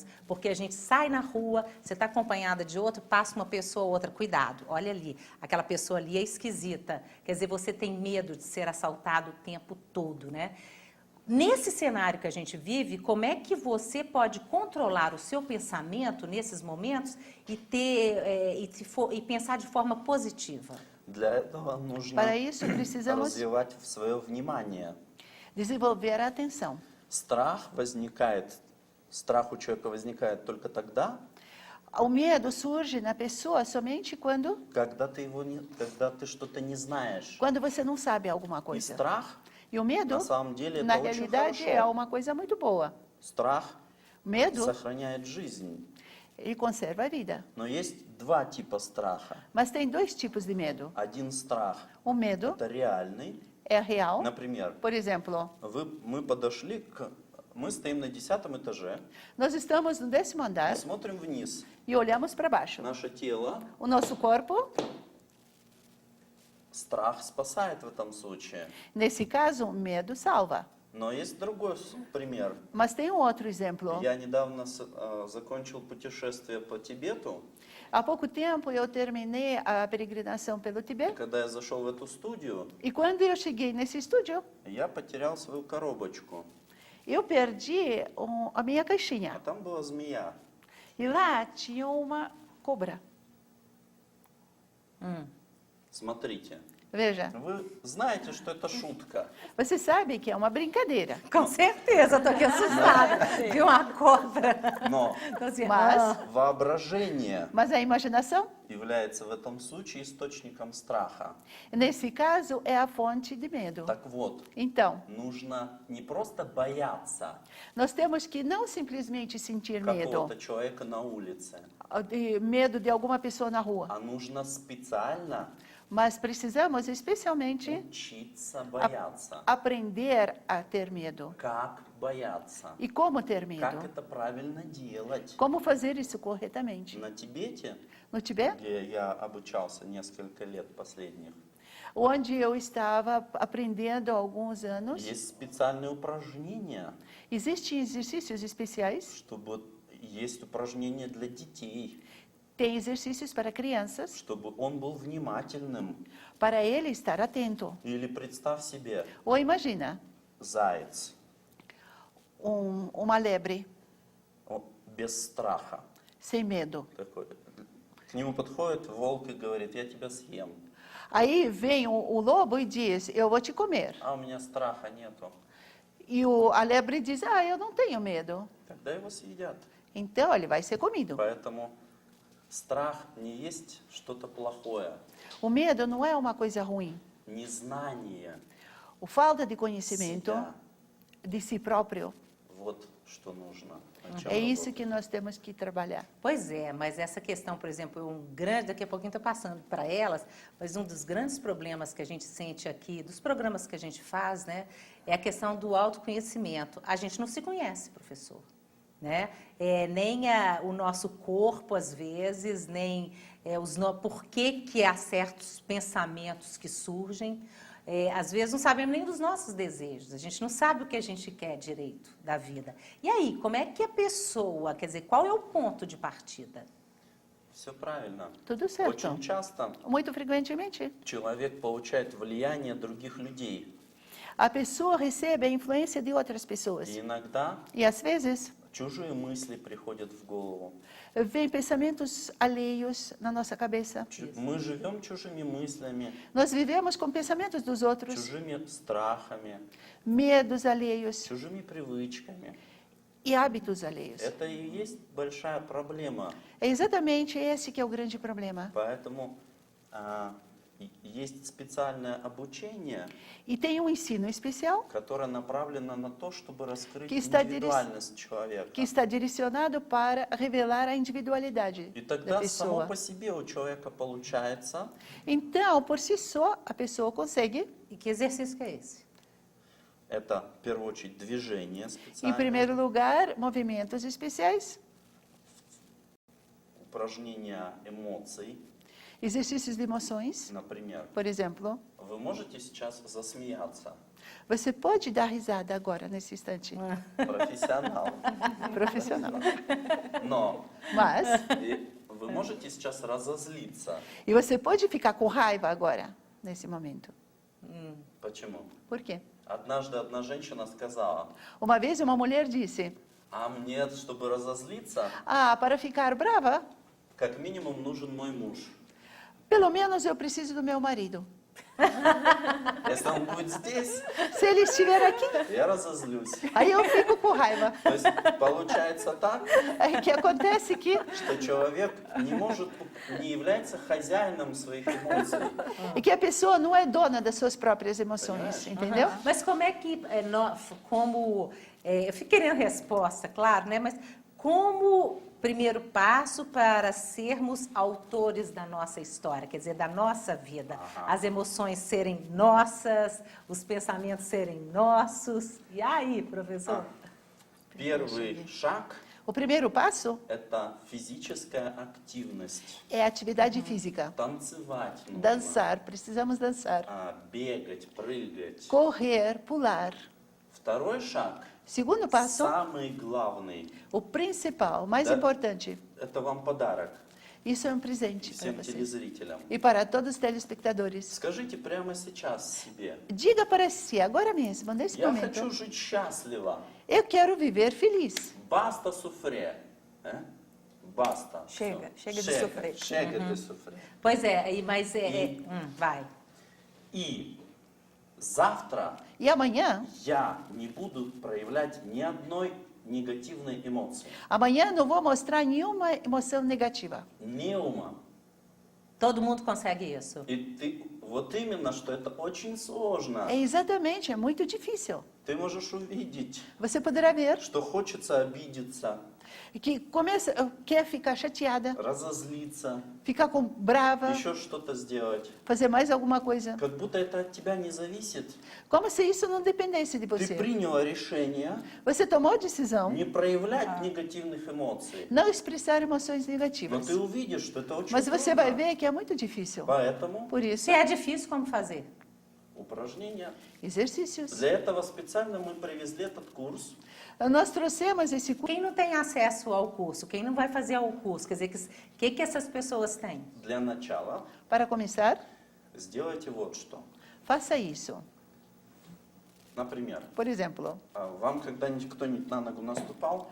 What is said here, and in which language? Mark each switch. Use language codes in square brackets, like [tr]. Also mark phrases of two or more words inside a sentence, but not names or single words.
[pt] Porque a gente sai na rua, você está acompanhada de outro, passa uma pessoa ou outra, cuidado, olha ali, aquela pessoa ali é esquisita. Quer dizer, você tem medo de ser assaltado o tempo todo, né? Nesse cenário que a gente vive, como é que você pode controlar o seu pensamento nesses momentos e e pensar de forma positiva? [ru] Для этого нужно [pt] Para isso, precisamos [ru] развивать свое внимание. [pt] desenvolver a atenção. [ru] Страх у человека возникает только тогда, [pt] O medo surge na pessoa somente [ru] когда ты что-то не знаешь. [pt] quando você não sabe alguma [ru] И [pt] coisa. [ru] страх, [pt] E o medo, [ru] на самом деле, [pt] na [ru] это очень [pt] realidade, é [ru] хорошо. [pt] uma coisa muito boa. [ru] Страх [pt] O medo, [ru] сохраняет жизнь. [pt] ele conserva a vida. [ru] Но есть два типа страха. [pt] Mas tem dois tipos de medo. [ru] Один страх [pt] O medo – [ru] это реальный. [pt] é real. [ru] Например, [pt] Por exemplo, [ru] мы стоим на 10-м этаже, [pt] nós estamos no 10º [ru] и [pt] andar [ru] смотрим вниз. [pt] e olhamos para baixo. [ru] Наше тело, [pt] O nosso corpo, [ru] страх спасает в этом случае. [pt] nesse caso, o medo salva. [ru] Но есть другой пример. [pt] Mas tem um outro exemplo. [ru] Я недавно закончил путешествие по Тибету. [pt] Há pouco tempo eu terminei a peregrinação pelo Tibete [ru] Когда я зашел в эту студию, [pt] e quando eu cheguei nesse estúdio, [ru] я потерял свою коробочку. [pt] eu perdi a minha [ru] А [pt] caixinha. [ru] там была змея. [pt] E lá tinha uma cobra. [ru] Смотрите. [pt] Veja, [ru] Вы знаете, что это шутка. [pt] você sabe que é uma brincadeira. Com certeza, estou aqui assustada. Viu uma cobra? [ru] Но [pt] Então, assim, Mas, [ru] воображение [pt] mas a imaginação, [ru] является в этом случае источником страха. [pt] nesse caso, é a fonte de medo. [ru] Так вот, [pt] Então, [ru] нужно не просто бояться [pt] nós temos que não simplesmente sentir medo, [ru] какого-то человека на улице, [pt] medo de alguma pessoa na rua, [ru] а нужно специально [pt] mas precisamos especialmente [ru] учиться бояться. [pt] aprender a ter medo. [ru] Как бояться? [pt] E como ter [ru] Как [pt] medo? [ru] это правильно делать? [pt] Como fazer isso corretamente? [ru] На Тибете, [pt] No Tibete, [ru] где я обучался несколько лет последних, [pt] onde eu estava aprendendo há alguns anos, [ru] есть специальные упражнения, [pt] existem exercícios especiais, [ru] чтобы есть упражнения для детей, [pt] tem exercícios para crianças, [ru] чтобы он был внимательным. [pt] para ele estar atento. [ru] Или представь себе [pt] Ou imagina, [ru] заяц [pt] uma lebre [ru] без страха. [pt] sem medo. [ru] Такой. К нему подходит волк и говорит: я тебя съем. [pt] Aí vem o lobo e diz, eu vou te comer. [ru] А у меня страха нету. [pt] E a lebre diz, eu não tenho medo. [ru] Тогда его съедят. [pt] Então ele vai ser comido. [ru] Поэтому страх не есть что-то плохое. [pt] O medo não é uma coisa ruim. [ru] Незнание [pt] A falta de conhecimento [ru] себя. [pt] de si próprio, [ru] Вот что нужно. О чем [pt] é isso [ru] работать. [pt] que nós temos que trabalhar. Pois é, mas essa questão, por exemplo, daqui a pouquinho estou passando para elas, mas um dos grandes problemas que a gente sente aqui, dos programas que a gente faz, né, é a questão do autoconhecimento. A gente não se conhece, professor, né? Nem o nosso corpo, às vezes, nem por que há certos pensamentos que surgem. Às vezes não sabemos nem dos nossos desejos, a gente não sabe o que a gente quer direito da vida. E aí, como é que a pessoa, quer dizer, qual é o ponto de partida? [ru] Все правильно. [pt] Tudo certo. [ru] Очень часто [pt] Muito frequentemente, [ru] человек получает влияние других людей. [pt] A pessoa recebe a influência de outras pessoas. [ru] И иногда [pt] E às vezes [ru] чужие мысли приходят в голову. [pt] vem pensamentos alheios na nossa cabeça. [ru] Мы живем чужими мыслями, [pt] Nós vivemos com pensamentos dos outros, [ru] чужими страхами, [pt] medos alheios [ru] чужими привычками. [pt] e hábitos alheios. [ru] Это и есть большая проблема. [pt] É exatamente esse que é o grande problema. [ru] Поэтому есть специальное обучение, [pt] E tem um ensino especial [ru] которое направлено на то, чтобы раскрыть [pt] Que está [ru] индивидуальность человека. [pt] que está direcionado para revelar a individualidade [ru] И [pt] da [ru] тогда само [pt] pessoa. [ru] по себе у человека получается [pt] Então, por si só, a pessoa consegue, E que exercício que é esse? [ru] это, в первую очередь, движение [pt] em [ru] специальное, [pt] primeiro lugar, movimentos especiais, [ru] упражнения эмоций. [pt] exercícios de emoções. [ru] Например, [pt] Por exemplo, [ru] вы можете сейчас засмеяться. [pt] você pode dar risada agora, nesse instante, [ru] Профессионал. [pt] profissional. [ru] Но [pt] Mas, [ru] вы можете сейчас разозлиться. [pt] e você pode ficar com raiva agora, nesse momento. [ru] Почему? [pt] Por quê? [ru] Однажды одна женщина сказала, [pt] Uma vez uma mulher disse, [ru] а мне, чтобы разозлиться, [pt] para ficar brava, [ru] как минимум нужен мой муж. [pt] pelo menos eu preciso do meu marido. [ru] Если он будет здесь, [pt] Se ele estiver aqui, [ru] я разозлюсь. [pt] aí eu fico com raiva. [ru] То есть получается так, [pt] Aí que acontece que, [ru] что человек не является хозяином своих эмоций. [pt] a pessoa não é dona das suas próprias emoções, entendeu? Mas como é que, eu fico querendo resposta, claro, né? Mas como primeiro passo para sermos autores da nossa história, quer dizer, da nossa vida, as emoções serem nossas, os pensamentos serem nossos. E aí, professor? [ru] Первый шаг [pt] O primeiro passo – [ru] это физическая активность. [pt] é a atividade física. [ru] Танцевать нужно. [pt] Dançar, precisamos dançar. [ru] Бегать, прыгать. [pt] Correr, pular. [ru] Второй шаг, [pt] Segundo passo, [ru] самый главный, [pt] o principal, o mais [ru] Да. [pt] importante. [ru] это вам подарок [pt] Isso é um presente para [ru] всем [pt] vocês. [ru] телезрителям. [pt] E para todos os telespectadores. [ru] Скажите прямо сейчас себе, [pt] Diga para si, agora mesmo, nesse [ru] я [pt] momento, [ru] хочу жить счастливо. [pt] eu quero viver feliz. Basta sofre. Basta. Chega, [ru] Всё. [pt] chega de sofrer. Chega de sofrer. Pois é, mas vai. [ru] И завтра [pt] E amanhã, [ru] я не буду проявлять ни одной негативной эмоции. [pt] amanhã não vou mostrar nenhuma emoção negativa. Неума. Todo mundo consegue isso. [ru] И вот именно, что это очень сложно. [pt] É exatamente, é muito difícil. [ru] Ты можешь увидеть, [pt] Você poderá ver [ru] что хочется обидеться, [pt] que quer ficar chateada, [ru] разозлиться, [pt] ficar brava, [ru] еще что-то сделать. [pt] fazer mais alguma coisa. [ru] Как будто это от тебя не зависит. [pt] Como se isso não dependesse de [ru] Ты [pt] você. [ru] приняла решение [pt] Você tomou a decisão [ru] не проявлять негативных эмоций. [pt] não expressar emoções [ru] Но [pt] negativas. [ru] ты увидишь, что это очень [pt] Mas você vai [ru] трудно. [pt] ver que é muito difícil. [ru] Поэтому [pt] Por isso, Se é difícil, como fazer? [ru] упражнения. [pt] exercícios. [ru] Для этого специально мы привезли этот курс. [pt] Nós trouxemos esse curso. Quem não tem acesso ao curso, quem não vai fazer o curso, quer dizer, o que essas pessoas têm? [ru] Для начала [pt] Para começar, [ru] сделайте вот что. [pt] faça isso. [ru] Например, [pt] Por exemplo, [ru] вам когда-нибудь кто-нибудь на ногу наступал?